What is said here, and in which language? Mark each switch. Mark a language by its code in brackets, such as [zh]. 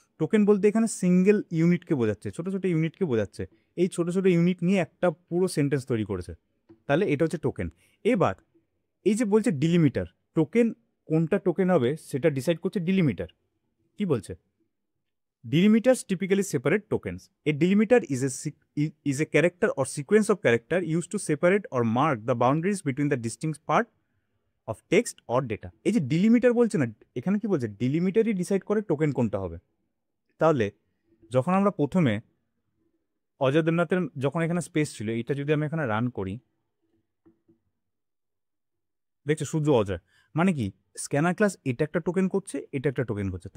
[bn] Token বলতে এখানে single ইউনিটকে বোঝাচ্ছে, ছোটো ছোটো ইউনিটকে বোঝাচ্ছে। এই ছোটো ছোটো ইউনিট নিয়ে একটা পুরো সেন্টেন্স তৈরি করেছে। তাহলে এটা হচ্ছে টোকেন। এবার এই যে বলছে ডিলিমিটার, টোকেন কোনটা টোকেন হবে সেটা ডিসাইড করছে ডিলিমিটার। কি বলছে? [en] Delimiters typically separate tokens. A delimiter is a character or sequence of character used to separate or mark the boundaries between the distinct part of text or data. [bn] এই যে ডিলিমিটার বলছে না, এখানে কি বলছে? ডিলিমিটারই ডিসাইড করে টোকেন কোনটা হবে। তাহলে যখন আমরা প্রথমে অজয় দেবনাথের যখন এখানে স্পেস ছিল, এটা যদি আমি এখানে রান করি, দেখছো সূর্য অজয়, মানে কি স্ক্যানার ক্লাস এটা একটা টোকেন করছে, এটা একটা টোকেন করছে।